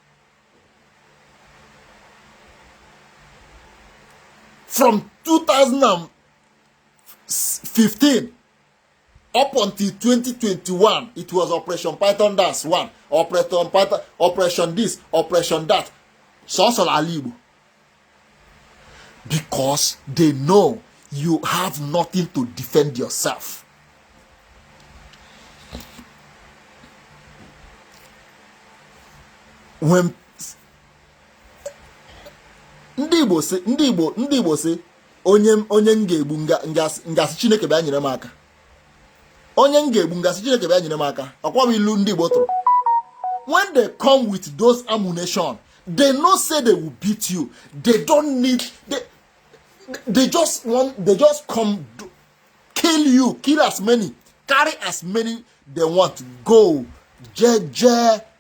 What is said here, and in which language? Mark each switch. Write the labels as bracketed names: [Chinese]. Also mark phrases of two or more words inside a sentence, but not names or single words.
[English] From 2015 up until 2021, it was Operation Python Dance 1, Operation this, Operation that. Sosol Alibu. Because they know you have nothing to defend yourself. [Igbo] When ndị Igbo say onye ngebu ngasị Chineke bịa nyere m aka. Onye ngebu ngasị Chineke bịa nyere m aka. Ọkwa bụ ilu ndị Igbo tụrụ. [English] When they come with those ammunition, they no say they will beat you. They don't need they just come kill you, kill as many, carry as many they want to go. [Igbo] Je.